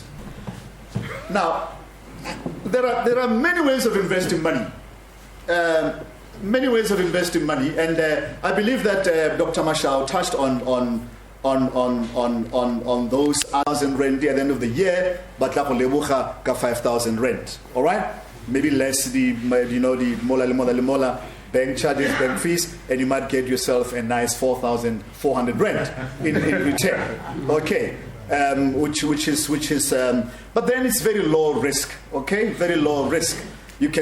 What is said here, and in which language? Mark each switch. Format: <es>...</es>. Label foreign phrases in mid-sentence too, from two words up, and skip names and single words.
<en>Now, there are many ways of investing money. Many ways of investing money, and I believe that Dr. Mashao touched on those 1,000 rand at the end of the year, but</en> <nso>la lebucha ka</nso> <en>5,000 rand. All right, maybe less the mola bank charges, bank fees, and you might get yourself a nice 4,400 rand in return. Okay, which is but then it's very low risk. Okay, very low risk.</en>